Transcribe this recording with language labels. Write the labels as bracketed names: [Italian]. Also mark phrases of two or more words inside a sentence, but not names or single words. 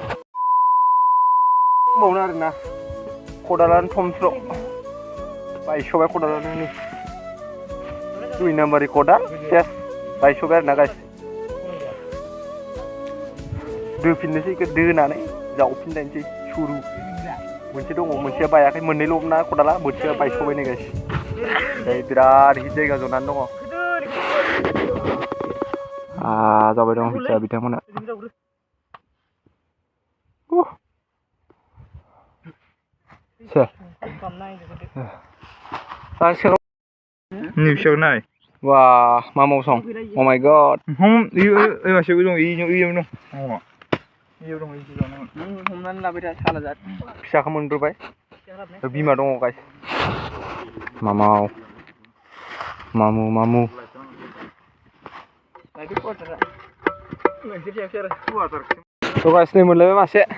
[Bodo] बावनो आरोना खदालानो थमस्र' बायस'बाय खदालानो नै 2 नाम्बारनि खदाल सेस बायस'बाय आरोना गाइस दोफिननोसै इखौ दोनानै जावफिनलायनोसै सुरु मोनसे दङ मोनसेया बायाखै मोननैल' ना खदाला मोनसेया बायस'बाय नै गाइस ओमफ्राय बिराद हिट जायगा जनानै दङ जाबाय दं हिटआ बिथांमोना निउसआव नाय wah मा मावसं [English] oh my god [Bodo] मासेबो दं इयाव दं हमनानै लाबाय था सालाजाद फिसाखौ मोनग्रोबाय बिमा दङ गाइस मामु थ' गाइस नै मोनलायबाय मासे